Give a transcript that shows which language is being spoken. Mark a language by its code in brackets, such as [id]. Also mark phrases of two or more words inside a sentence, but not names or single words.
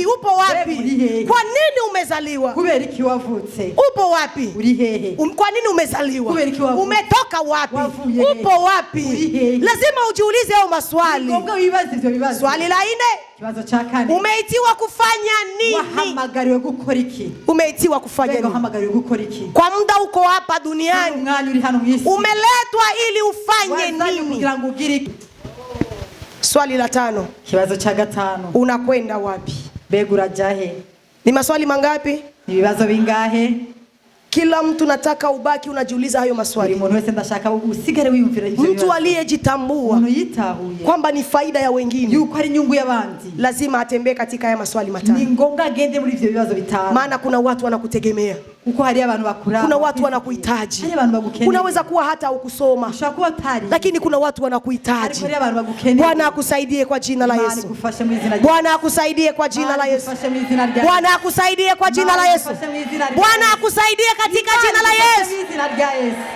[sw] Upo wapi? Kwa nini umezaliwa? Upo wapi? Kwa nini umezaliwa? Umetoka wapi? Upo wapi? Lazima ujiulize hayo maswali. Swali la 4, umeitiwa kufanya nini? [rn] Wahamagariwe gukora iki? [sw] Umeitiwa kufanya nini? [rn] Wahamagariwe gukora iki? [sw] Kwa muda uko hapa duniani, umeletwa ili ufanye nini? Swali la 5, [rn] kibazo cha 5, [sw] unakwenda wapi? [rn] Bega urajahe? [sw] Ni maswali mangapi? [rn] Ni bibazo bingahe? [sw] Kila mtu nataka ubaki unajiuliza hayo maswali. [rn] Umuntu wese ndashaka usigare wiyumvira ivyo bibazo. [sw] Mtu aliyejitambua kwamba ni faida ya wengine, [rn] yuko ari nyungu y'abandi, [sw] lazima atembee katika haya maswali 5. [rn] Ni ngombwa agende muri ivyo bibazo 5. [sw] Maana kuna watu wanakutegemea. [rn] Uko hari abantu bakura. [sw] Kuna watu wanakuhitaji. Unaweza kuwa hata ukusoma, lakini kuna watu wanakuhitaji. Bwana akusaidie kwa jina la Yesu. Bwana akusaidie kwa jina la Yesu. Bwana akusaidie kwa jina la Yesu. Bwana akusaidie katika jina la Yesu.